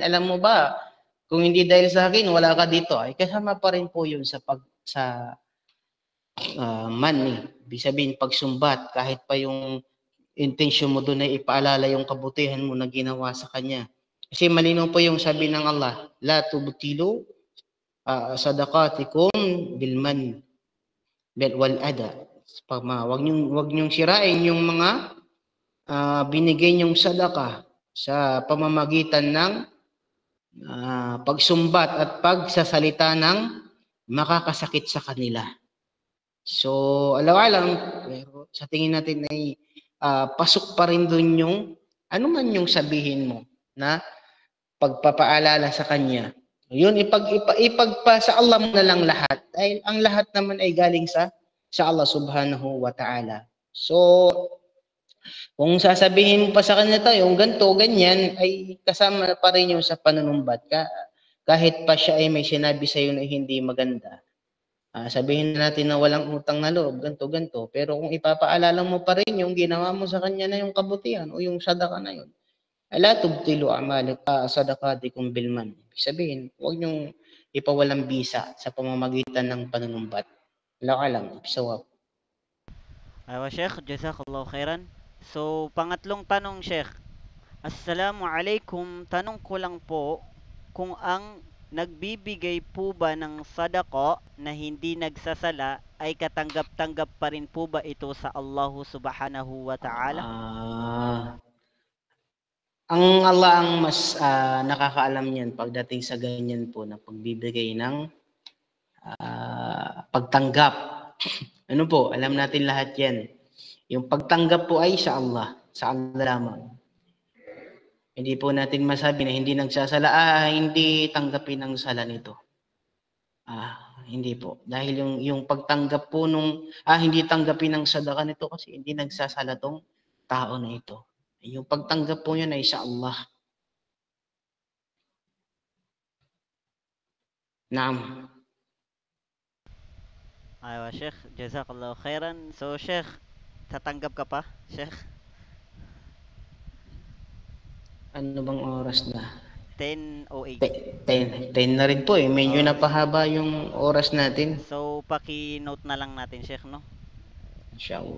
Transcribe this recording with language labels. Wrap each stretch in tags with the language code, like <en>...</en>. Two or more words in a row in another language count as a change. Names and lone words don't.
<tl>Alam mo ba, kung hindi dahil sa akin, wala ka dito. Ay kasama pa rin po yun sa money. Ibig sabihin, pagsumbat, kahit pa yung intention mo doon ay ipaalala yung kabutihan mo na ginawa sa kanya. Kasi malinaw po yung sabi ng Allah,</tl> <ar>لا تبطلوا صدقاتكم بالمن والأذى.</ar> <tl>Wag niyong sirain yung mga binigay niyong sadaka sa pamamagitan ng pagsumbat at pagsasalita ng makakasakit sa kanila. So, alam, pero sa tingin natin ay pasok pa rin doon yung ano man yung sabihin mo na pagpapaalala sa kanya. Yun, ipagpa sa Allah mo na lang lahat. Dahil ang lahat naman ay galing sa Allah</tl> <ar>سبحانه وتعالى.</ar> <tl>So, kung sasabihin mo pa sa kanya to, yung ganito, ganyan, ay kasama pa rin yung sa panunumbat ka. Kahit pa siya ay may sinabi sa iyo na hindi maganda. Sabihin natin na walang utang na loob, ganito. Pero kung ipapaalala mo pa rin yung ginawa mo sa kanya na yung kabutihan o yung sadaka na yun,</tl> <ar>ألا تبطلوا صدقاتكم بالمن.</ar> <tl>Sabihin, huwag niyong ipawalang bisa sa pamamagitan ng panunumbat. Lang, sawab.</tl> <ar>Sheikh, جزاك الله خيرا.</ar> <tl>So, pangatlong tanong, Sheikh. Assalamualaikum. Tanong ko lang po, kung ang nagbibigay po ba ng sadaqah na hindi nagsasala ay katanggap-tanggap pa rin po ba ito sa Allah</tl> <ar>سبحانه وتعالى?</ar> <tl>Ang Allah ang mas nakakaalam niyan pagdating sa ganyan po na pagbibigay ng pagtanggap. Ano po, alam natin lahat yan. Yung pagtanggap po ay sa Allah lamang. Hindi po natin masabi na hindi nagsasala, hindi tanggapin ang sala nito. Hindi po. Dahil yung pagtanggap po hindi tanggapin ang sadaka nito kasi hindi nagsasala tong tao na ito. Yung pagtanggap po yun ay sa Allah. Naam.</tl> <ar>Sheikh, جزاك الله خيرا.</ar> <tl>So, Sheikh, tatanggap ka pa, Sheikh? Ano bang oras na? 10:08. 10 na rin po eh. Medyo napahaba yung oras natin. So, paki-note na lang natin, Sheikh, no? Inshallah.</tl>